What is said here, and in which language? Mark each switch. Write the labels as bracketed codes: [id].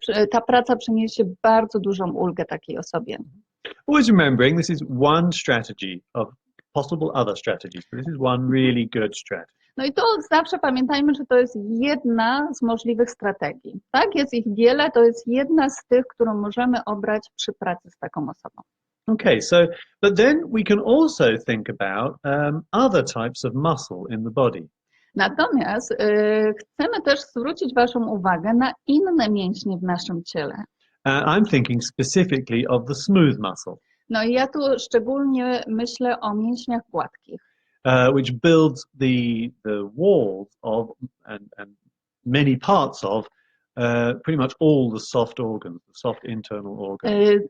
[pl] Ta praca przyniesie bardzo dużą ulgę takiej osobie. [en] Always remembering this is one strategy of possible other strategies, but this is one really good strategy. [pl] No i to zawsze pamiętajmy, że to jest jedna z możliwych strategii. Tak, jest ich wiele, to jest jedna z tych, którą możemy obrać przy pracy z taką osobą. [en] Okay, so, but then we can also think about other types of muscle in the body. [pl] Natomiast chcemy też zwrócić Waszą uwagę na inne mięśnie w naszym ciele. [en] I'm thinking specifically of the smooth muscle. [pl] No i ja tu szczególnie myślę o mięśniach gładkich. [en] Which builds the walls of and many parts of pretty much all the soft organs, the soft internal organs.